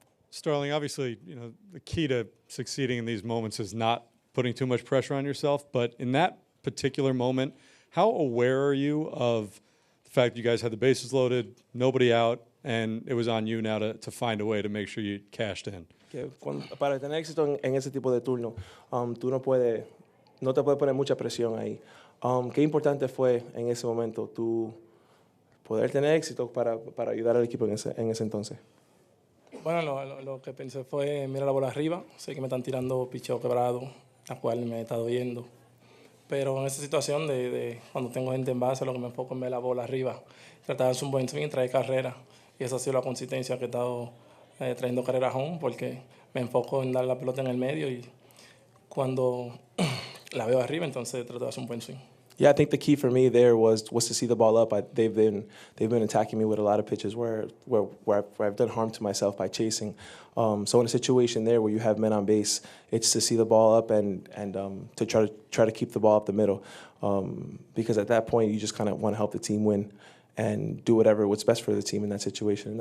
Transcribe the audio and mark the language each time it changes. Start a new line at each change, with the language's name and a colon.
English: Sterling, obviously, the key to succeeding in these moments is not putting too much pressure on yourself. But in that particular moment, how aware are you of the fact that you guys had the bases loaded, nobody out, and it was on you now to find a way to make sure you cashed in?
Spanish: Que para tener éxito en ese tipo de turno, tú no te puedes poner mucha presión ahí. Qué importante fue en ese momento tú poder tener éxito para ayudar al equipo en ese entonces. Bueno, lo que pensé fue mirar la bola arriba. Sé que me están tirando picheo quebrado, la cual me está doyendo. Pero en esa situación de cuando tengo gente en base, lo que me enfoco es ver la bola arriba. Tratar de hacer un buen swing y traer carrera. Y esa ha sido la consistencia que he estado trayendo carreras home, porque me enfoco en dar la pelota en el medio y cuando la veo arriba, entonces trato de hacer un buen swing.
English: Yeah, I think the key for me there was to see the ball up. They've been attacking me with a lot of pitches where I've done harm to myself by chasing. So in a situation there where you have men on base, it's to see the ball up and to try to keep the ball up the middle, because at that point you just kind of want to help the team win and do what's best for the team in that situation.